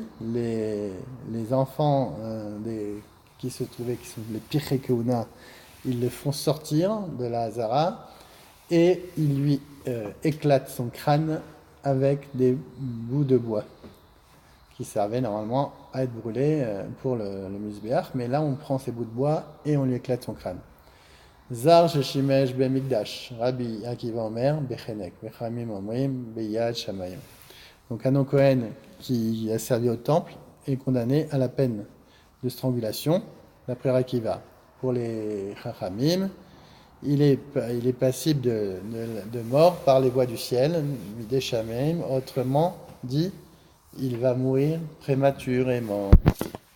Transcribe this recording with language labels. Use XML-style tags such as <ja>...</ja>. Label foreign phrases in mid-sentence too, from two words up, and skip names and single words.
<fr>Les enfants qui se trouvaient, qui sont les Pirchei Kehuna, ils le font sortir de la Hazara et ils lui éclatent son crâne avec des bouts de bois qui servaient normalement à être brûlés pour le Mizbeach, mais là on prend ces bouts de bois et on lui éclate son crâne.</fr> <he>זר ששימש במקדש, רבי עקיבא אומר, בחנק, וחכמים אומרים, בידי שמים.</he> <fr>Donc un Kohen qui a servi au temple est condamné à la peine de strangulation, d'après Akiva. Pour les Chachamim, il est passible de mort par les voies du ciel,</fr> <he>מידי שמים,</he> <fr>autrement dit, il va mourir prématurément.</fr>